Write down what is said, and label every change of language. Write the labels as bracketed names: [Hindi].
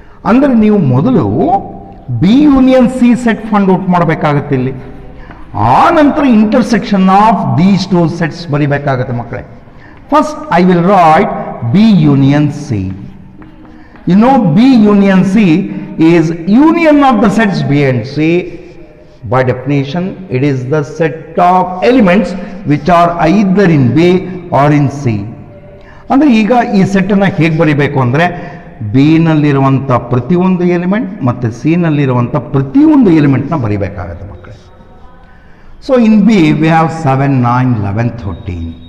[Kannada] ಅಂದರೆ ನೀವು ಮೊದಲು B union C set find out ಮಾಡಬೇಕಾಗತ್ತೆ ಇಲ್ಲಿ. ಆ ನಂತರ [English] intersection of these 2 sets [Kannada] ಬರಿಬೇಕಾಗತ್ತೆ ಮಕ್ಕಳೇ. [English] First I will write B union C. You know B union C is union of the sets B and C. By definition, it is the set of elements which are either in B or in C. [Kannada] ಅಂದರೆ ಈಗ ಈ ಸೆಟ್ಟನ್ನು ಹೇಗೆ ಬರಿಬೇಕು ಅಂದರೆ ಬಿನಲ್ಲಿರುವಂಥ ಪ್ರತಿಯೊಂದು element ಮತ್ತು ಸಿನಲ್ಲಿರುವಂಥ ಪ್ರತಿಯೊಂದು ಎಲಿಮೆಂಟ್ನ ಬರಿಬೇಕಾಗುತ್ತೆ ಮಕ್ಕಳೇ. [English] So in B we have 7, 9, 11, 13.